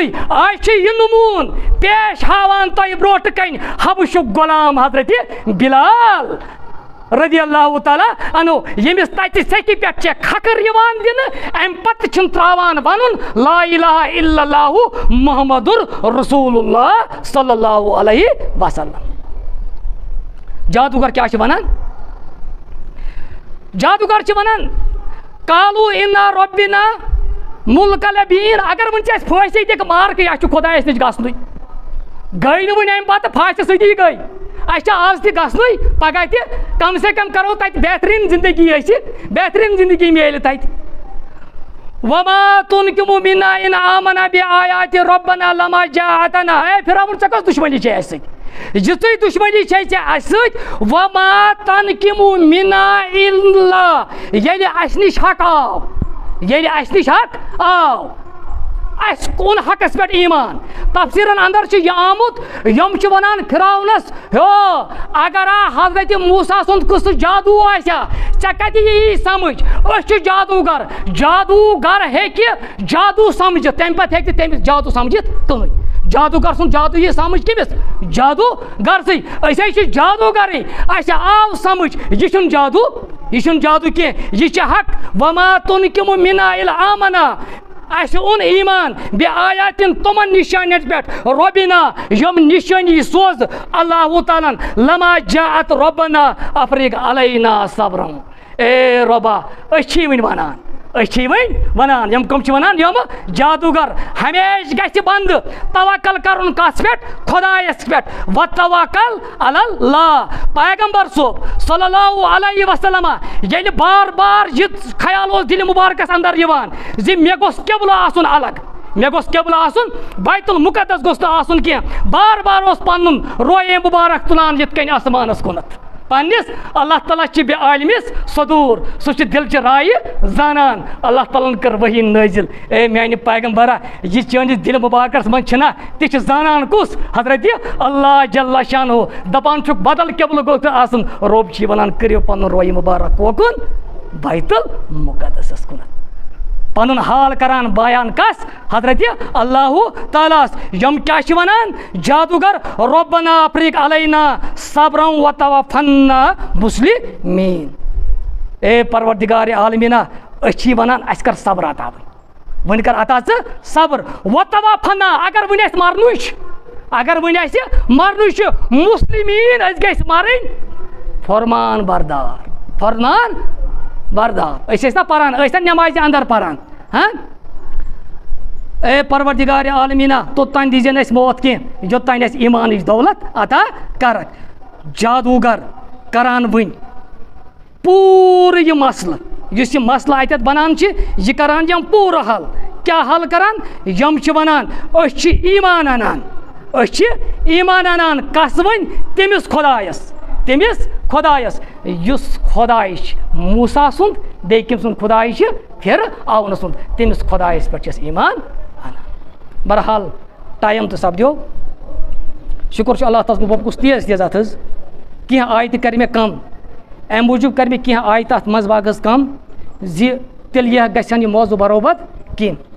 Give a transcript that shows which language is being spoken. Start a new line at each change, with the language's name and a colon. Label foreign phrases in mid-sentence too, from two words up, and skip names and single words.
Kashmiri: آز چھُ یہِ نموٗن پیش ہاوان تۄہہِ برونٛٹھ کَنہِ حبشُک غلام حضرت بلال رضی اللہ تعالیٰ عنہ یمس تتہ سیٚکہِ پٮ۪ٹھ چھےٚ کھکھٕر یِوان دِنہٕ امہِ پتہٕ چھُنہٕ ترٛاوان ونُن
Arabic: لا الہ الا اللہ محمد رسول اللہ صلی اللہ علیہ وسلم.
Kashmiri: جادوگر کیا چھِ ونان جادوگر چھِ ونان
Arabic: کالو انا ربنا ملک الابین
Kashmiri: اگر وۄنۍ ژےٚ اَسہِ پھٲنٛسی دِکھ مارکٕے اَسہِ چھُ خۄدایس نِش گژھنُے گٔے نہٕ وۄنۍ امہِ پتہٕ پھاسہِ سۭتی گٔے اچھا آز تہ گژھنُے پگہ تہ کم سے کم کرو تتہ بہترین زندگی بہترین زندگی میلہِ تتہ.
Arabic: وما تنقم منا ان آمنا بآیات ربنا لما جاءتنا.
Kashmiri: اے فرعون ژےٚ کۄس دُشمنی چھے اسہِ سۭتۍ یِژٕے دُشمنی چھے ژےٚ اسہِ سۭتۍ
Arabic: وما تنقم منا الا
Kashmiri: ییٚلہِ اسہِ نِش حق آو اس کون حقس پہ ایمان. تفسیرن اندر یہ آمت یم ونان فرعونس اگر حضرت موسیٰ سند قصہ جادو آسیا ژےٚ کتہِ یی سمجھ أسۍ چھِ جادوگر ہیٚکہِ جادو سمجھِتھ تمہِ پتہٕ ہیٚکہِ تٔمِس جادو سمجھِتھ کٕہٕنۍ. جادوگر سُنٛد جادو یی سمجھ کٔمِس جادوگرسٕے أسۍ چھِ جادوگرٕے اَسہِ آو سمجھ یہِ چھُنہٕ جادو کینٛہہ یہِ چھِ حق.
Arabic: وما تنقم منا الا آمنا
Kashmiri: اسہ اون ایمان بے آیاتن تمن نشانیت پہ ربنا یم نشانی سوز اللہ تعالیٰ
Arabic: لما جاءت ربنا افریق علینا صبرم
Kashmiri: اے ربا اچھی ون ونان یم کم ونان یم جادوگر ہمیشہ گژھِ بند توکل کرن کس پہ خدایس پہ
Arabic: وتوکل علی
Kashmiri: اللہ پیغمبر صوب
Arabic: صلی اللہ علیہ وسلم
Kashmiri: ییٚلہِ بار بار یہ خیال اوس دل مبارکس اندر یوان زِ مےٚ گوٚژھ قبلہ آسُن الگ مےٚ گوٚژھ قبلہ آسُن بیت المقدس گوٚژھ نہٕ آسُن کینٛہہ بار بار اوس پنُن رویے مبارک تُلان یِتھ کٔنۍ آسمانس کُنتھ پنس اللہ تعالیٰ چھ بے عالمس صدور سہ دل چہ رائے زانان اللہ تعالیٰ کر وحی نازل اے میانہ پیغمبرا یہ چٲنِس دل مبارکس من چھنا تہ زانان کس حضرت
Arabic: اللہ جل شانہ
Kashmiri: دپان چھُکھ بدل قبلہ گوٚژھ آسُن رب چھ ونان کٔرِو پنُن رویہ مبارک کوکن بیت المقدسس کُنتھ پنن حال کران بیان کس حضرت اللہ تعالیٰ یم کیا چھ ونان جادوگر
Arabic: ربنا افریق علینا صبرم وتوفنا مسلمین
Kashmiri: اے پروردگار عالمینہ اچھی ونان اس کر صبر عطا ون کر عطا صبر
Arabic: وتوفنا
Kashmiri: اگر ون اس مرنوش اگر ون اس مرنوش مسلمین اس گژھِ مرن فرمان بردار اس نا پران اس نماز اندر پران ہاں اے پروردگار عالمینہ توتان دیزن اس موت کی یوتان اس ایمان دولت عطا کرک جادوگر کران ون پورٕ یہ مسئلہ یس یہ مسئلہ اتت بنان یہ کران یم پورٕ حل کیا حل کران یم چھ ونان اس چھ ایمان انان کس ون تمس خدایس یس خداے موسیٰ سند بیٚیہِ کٔمۍ سُنٛد خداے چھِ فرعون سُنٛد تٔمِس خدایس پٮ۪ٹھ چھِ أسۍ ایمان انان بہرحال ٹایم تہٕ سپدیو شکر چھُ اللہ تعالیٰ بہٕ کُس تیز اتھ حظ کینٛہہ آیتہٕ کر مےٚ کم امہِ موٗجوٗب کر مےٚ کینٛہہ آیتہٕ اتھ منٛز باغ حظ کم زِ تیٚلہِ یہِ گژھن یہِ موضوٗع برابد کینٛہہ